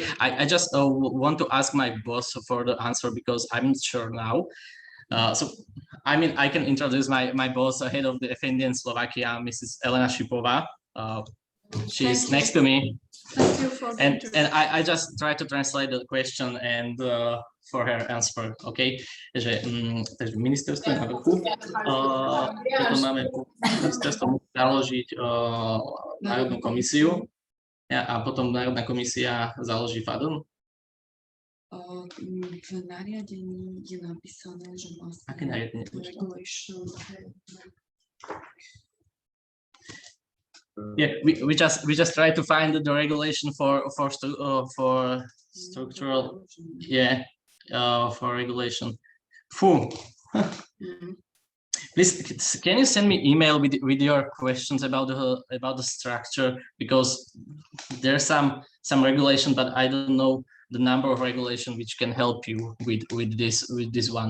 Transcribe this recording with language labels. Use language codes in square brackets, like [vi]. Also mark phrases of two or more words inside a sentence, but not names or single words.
[en] I just want to ask my boss for the answer, because I'm not sure now. So I mean, I can introduce my boss, head of the FADN Slovakia, Mrs. Elena Shipova. She's next to me. Thank you for And I just try to translate the question and for her answer, okay? [sk] Takže ministerstvo na vrchu, potom máme ministerstvo založiť Národnú komisiu a potom Národná komisia založí FADN. V nariadení je napísané, že vlastne Aké nariadenie? [en] regulation. Yeah, we just try to find the regulation for structural, yeah, for regulation. Phew. Please, can you send me email with your questions about the structure, because there's some regulation, but I don't know the number of regulation which can help you with this one.